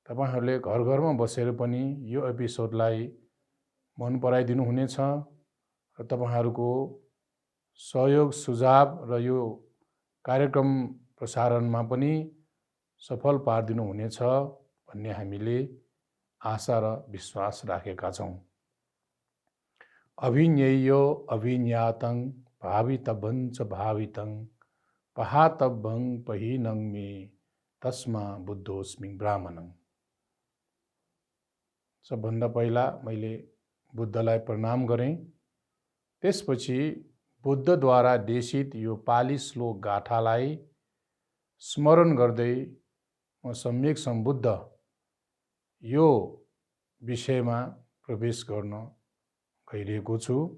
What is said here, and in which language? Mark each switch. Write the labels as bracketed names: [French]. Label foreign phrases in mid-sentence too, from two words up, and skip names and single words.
[Nepali] तपाईहरूले घर घरमा बसेर पनि यो एपिसोडलाई मन पराइदिनु हुनेछ र तपाईहरूको सहयोग सुझाव र यो कार्यक्रम प्रसारणमा पनि सफल पारिदिनु हुनेछ भन्ने हामीले आशा र विश्वास राखेका छौँ। [Pali] अभिज्ञेयो अभिज्ञातं भावितव्यं च भावितं पहातव्यं पहिनं मे तस्मा बुद्धोस्मि ब्राह्मणं। [Nepali] सबभन्दा पहिला मैले बुद्धलाई प्रणाम गरेँ। त्यसपछि बुद्धद्वारा देशित यो पाली श्लोक गाथालाई स्मरण गर्दै म सम्यक सम्बुद्ध यो विषयमा प्रवेश गर्न गइरहेको छु।